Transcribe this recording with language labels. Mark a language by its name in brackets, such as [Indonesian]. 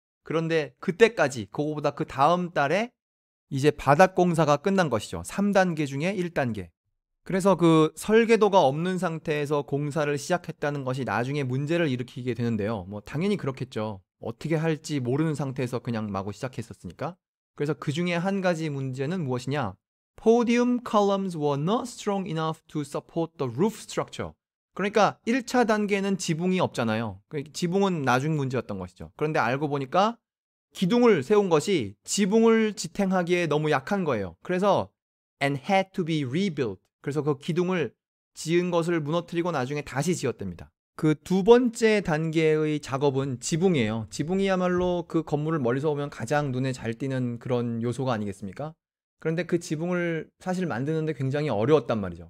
[Korean] 그런데 그때까지, 그거보다 그 다음 달에 이제 바닥 공사가 끝난 것이죠. 3단계 중에 1단계. 그래서 그 설계도가 없는 상태에서 공사를 시작했다는 것이 나중에 문제를 일으키게 되는데요. 뭐 당연히 그렇겠죠. 어떻게 할지 모르는 상태에서 그냥 마구 시작했었으니까. 그래서 그 중에 한 가지 문제는 무엇이냐? [English] Podium columns were not strong enough to support the roof structure. [Korean] 그러니까 1차 단계는 지붕이 없잖아요. 지붕은 나중 문제였던 것이죠. 그런데 알고 보니까 기둥을 세운 것이 지붕을 지탱하기에 너무 약한 거예요. [English] 그래서 and had to be rebuilt. [Korean] 그래서 그 기둥을 지은 것을 무너뜨리고 나중에 다시 지었답니다. 그 두 번째 단계의 작업은 지붕이에요. 지붕이야말로 그 건물을 멀리서 보면 가장 눈에 잘 띄는 그런 요소가 아니겠습니까? 그런데 그 지붕을 사실 만드는데 굉장히 어려웠단 말이죠.